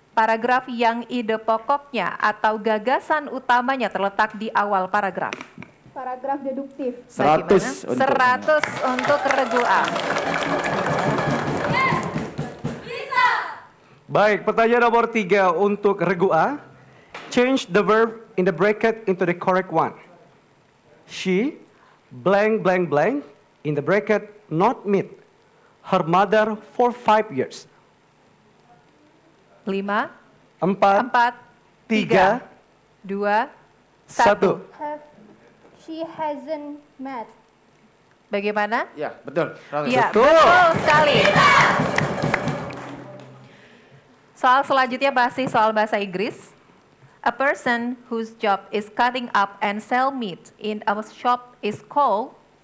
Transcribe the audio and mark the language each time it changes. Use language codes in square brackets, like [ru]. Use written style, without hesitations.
[id] paragraf yang ide pokoknya atau gagasan utamanya terletak di awal paragraf? Paragraf deduktif. 100 untuk 100 untuk regu A. Baik, pertanyaan nomor 3 untuk regu A. [en] Change the verb in the bracket into the correct one. She blank blank blank in the bracket not meet her mother for 5 years. [id] 5, 4, 4, 3, 2, 1. 1. [en] She hasn't met. [id] Bagaimana? Ya, betul. 100. Iya, Betul. betul sekali. Soal selanjutnya masih soal bahasa Inggris. [en] A person whose job is cutting up and sell meat in a shop is called.